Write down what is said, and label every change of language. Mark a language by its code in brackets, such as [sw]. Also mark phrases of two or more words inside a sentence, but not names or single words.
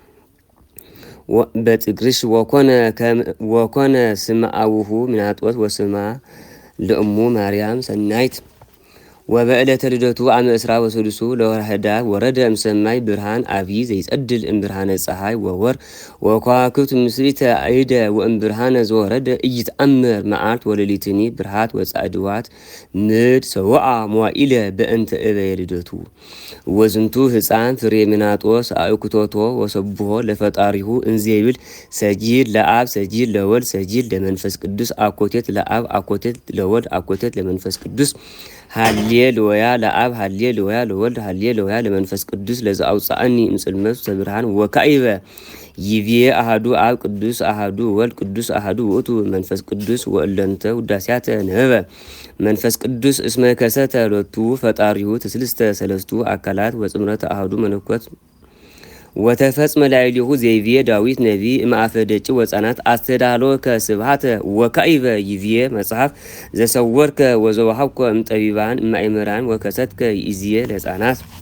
[gez] በጥግርሽ ወኮነ ስመ አቡሁ ምናጦስ ወስማ ለእሙ ማርያም ሰናይት። ወበዕለተ ልደቱ ዓመ ዕስራ ወሰሉሱ ለወርኃ ኅዳር ወረደ እምሰማይ ብርሃን አብይ ዘይጸድል እምብርሃነ ፀሐይ ወወር ወከዋክብት ምስሪተ አይደ ወእምብርሃነ ዘወረደ ኢይትአመር መዓልት ወሌሊትኒ ብርሃት ወጻዕድዋት ምድ ሰውዓ መዋኢለ በእንተ እበየ ልደቱ። ወዝንቱ ሕፃን ፍሬምናጦስ አእኩቶቶ ወሰብሖ ለፈጣሪሁ እንዘይብል ሰጂድ ለአብ ሰጂድ ለወልድ ሰጂድ ለመንፈስ ቅዱስ አኮቴት ለአብ አኮቴት ለወልድ አኮቴት ለመንፈስ ቅዱስ ሃሌሉያ ለአብ ሃሌሉያ ለወልድ ሃሌሉያ ለመንፈስ ቅዱስ ለዘአውፅአኒ እምጽልመቱ ተብርሃን ወካዕበ ይቤ አሐዱ አብ ቅዱስ አሐዱ ወልድ ቅዱስ አሐዱ ውእቱ መንፈስ ቅዱስ ወእለንተ ውዳሴያተ ነበበ መንፈስ ቅዱስ እስመ ከሰተ ሎቱ ፈጣሪሁ ትስልስተ ሰለስቱ አካላት ወጽምረተ አሐዱ መለኮት ወተፈጽመ ላዕሌሁ ዘይቤ ዳዊት ነቢይ እምአፈ ደጭ ወፃናት አስተዳሎከ ስብሐተ ወካዕበ ይቤ መጽሐፍ ዘሰወርከ ወዘወሃብከ እምጠቢባን እማእመራን ወከሰትከ ይእዝየ ለሕፃናት።